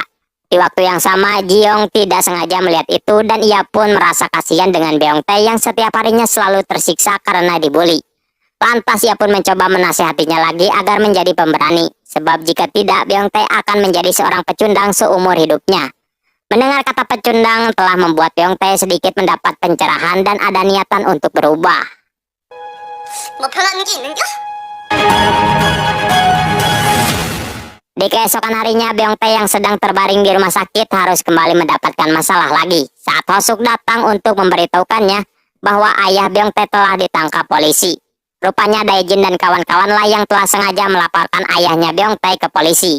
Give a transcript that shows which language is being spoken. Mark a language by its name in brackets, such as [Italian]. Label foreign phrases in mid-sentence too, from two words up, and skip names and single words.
[Indonesian] Di waktu yang sama, Jiong tidak sengaja melihat itu dan ia pun merasa kasihan dengan Beong Tae yang setiap harinya selalu tersiksa karena dibully. Lantas ia pun mencoba menasihatinya lagi agar menjadi pemberani, sebab jika tidak Beong Tae akan menjadi seorang pecundang seumur hidupnya. Mendengar kata pecundang telah membuat Beong Tae sedikit mendapat pencerahan dan ada niatan untuk berubah. [Korean] 뭐 변하는 게 있는겨? [Indonesian] Di keesokan harinya, Beong Tae yang sedang terbaring di rumah sakit harus kembali mendapatkan masalah lagi saat Hosuk datang untuk memberitahukannya bahwa ayah Beong Tae telah ditangkap polisi. Rupanya Daejin dan kawan-kawan lah yang telah sengaja melaporkan ayahnya Beong Tae ke polisi.